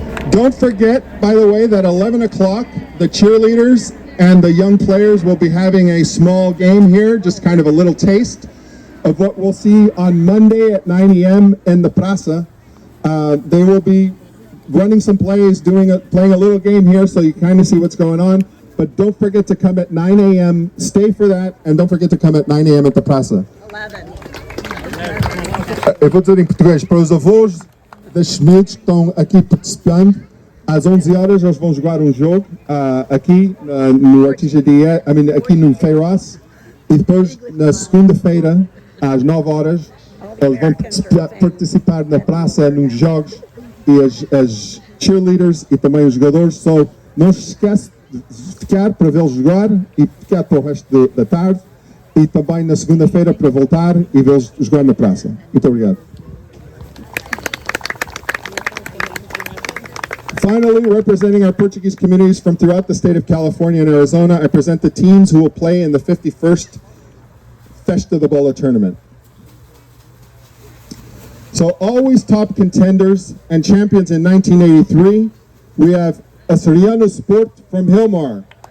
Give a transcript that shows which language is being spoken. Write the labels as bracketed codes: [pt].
[en] Don't forget, by the way, that 11 o'clock, the cheerleaders and the young players will be having a small game here, just kind of a little taste of what we'll see on Monday at 9 a.m. in the Plaza. They will be running some plays, playing a little game here, so you kind of see what's going on. But don't forget to come at 9 a.m. Stay for that, and don't forget to come at 9 a.m. at the Praça. 11. [pt] Eu vou dizer em português, para os avós das miúdos que estão aqui participando, às 11 horas eles vão jogar um jogo aqui no Artesia DES, aqui no Feiras, e depois na segunda-feira, às 9 horas, eles vão participar na praça nos jogos, e as cheerleaders e também os jogadores. Só não se esquece de ficar para vê-los jogar e ficar para o resto da tarde, e também na segunda-feira para voltar e vê-los jogar na praça. Muito obrigado. [en] Finally, representing our Portuguese communities from throughout the state of California and Arizona, I present the teams who will play in the 51st Festa the Bola tournament. So always top contenders and champions in 1983, we have Açoriano Sport from Hilmar.